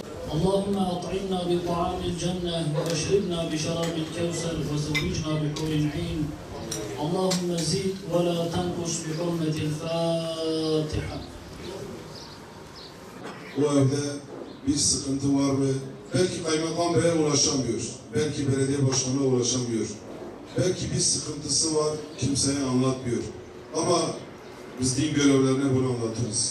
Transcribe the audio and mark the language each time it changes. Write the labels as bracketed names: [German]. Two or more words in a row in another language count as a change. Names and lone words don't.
[Arabic] اللهم أطعمنا بطعام الجنة وأشربنا بشراب الكوثر وزوجنا بحور عين اللهم زد ولا تنقص بحرمة الفاتحة. [Turkish] Bu evde bir sıkıntı var mı? Belki kaymakam beye ulaşamıyor. Belki belediye başkanına ulaşamıyor. Belki bir sıkıntısı var, kimseye anlatmıyor. Ama biz din görevlerine bunu anlatırız.